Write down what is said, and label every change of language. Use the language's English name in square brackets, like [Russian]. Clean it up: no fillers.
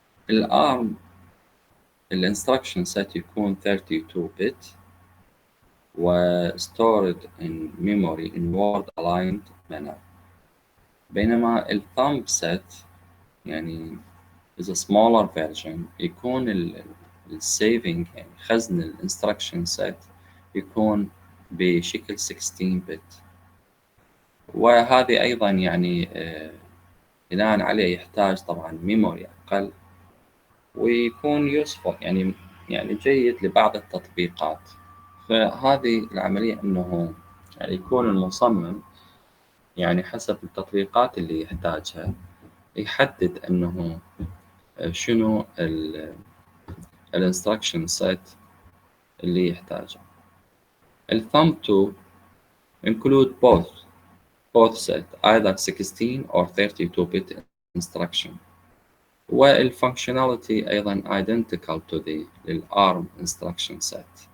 [Arabic] الARM الانستراكشن set يكون 32 bit و [English] stored in memory in word aligned manner، [Arabic] بينما الثumb set يعني [English] is a smaller version [Arabic] يكون السيفنج يعني خزن الانستراكشن set يكون بشكل 16 bit. وهذه أيضا يعني بناء عليه يحتاج طبعا ميموري أقل، ويكون useful يعني جيد لبعض التطبيقات. فهذه العملية أنه يعني يكون المصمم يعني حسب التطبيقات اللي يحتاجها يحدد أنه شنو الانستراكشن سيت اللي يحتاجه. [English] الثumb 2 include both set either 16 or 32-bit instruction، والfunctionality أيضا identical to the ARM instruction set.